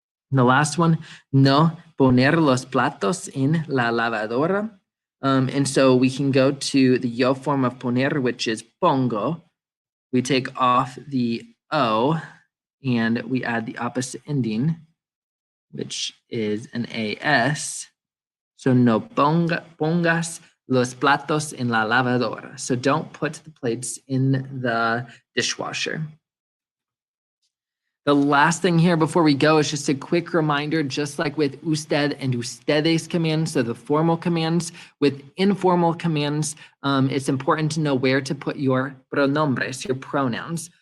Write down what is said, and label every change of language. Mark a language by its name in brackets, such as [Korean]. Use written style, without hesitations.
[English] The last one, [Spanish] no poner los platos en la lavadora. [English] And so we can go to the yo form of poner, which is pongo. We take off the O and we add the opposite ending, which is an AS. [Spanish] So no pongas los platos en la lavadora. [English] So don't put the plates in the dishwasher. The last thing here before we go is just a quick reminder, just like with usted and ustedes commands, so the formal commands, with informal commands, it's important to know where to put your pronombres, your pronouns.